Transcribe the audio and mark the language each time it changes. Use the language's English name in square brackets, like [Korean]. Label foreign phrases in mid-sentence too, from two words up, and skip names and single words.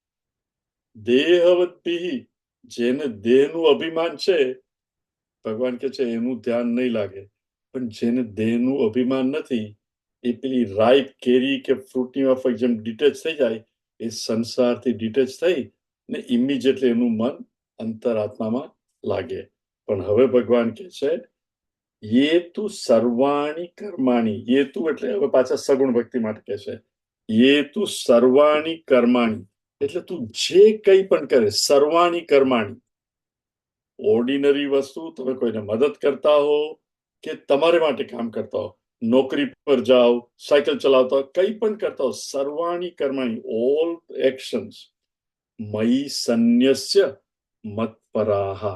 [Gujarati] દેહવતી, જેને દેહનું અભિમાન છે, ભગવાન કે છે એનું ધ્યાન નહીં લાગે. પણ જેને દેહનું અભિમાન નથી, એ પેલી રાઈપ કેરી કે ફ્રૂટની જેમ ડિટેચ થઈ જાય એ સંસારથી ડિટેચ થઈ ને ઇમિડિયેટલી એનું મન અંતરાત્મામાં લાગે. પણ હવે ભગવાન કહે છે [Sanskrit] ये तु सर्वाणि कर्माणि, ये तु [Gujarati] એટલે હવે પાછા સગુણ ભક્તિ માટે કહે છે [Sanskrit] ये तु सर्वाणि कर्माणि, [Gujarati] એટલે તું જે કંઈ પણ કરે [Sanskrit] सर्वाणि कर्माणि. [Gujarati] ઓર્ડિનરી વસ્તુ, તમે કોઈને મદદ કરતા હો કે તમારે માટે કામ કરતા હો, નોકરી પર જાઓ, સાયકલ ચલાવતા હો, કંઈ પણ કરતા હો, [Sanskrit] सर्वाणि कर्माणि, [English] all actions [Sanskrit] मयि संन्यस्य मत्परः.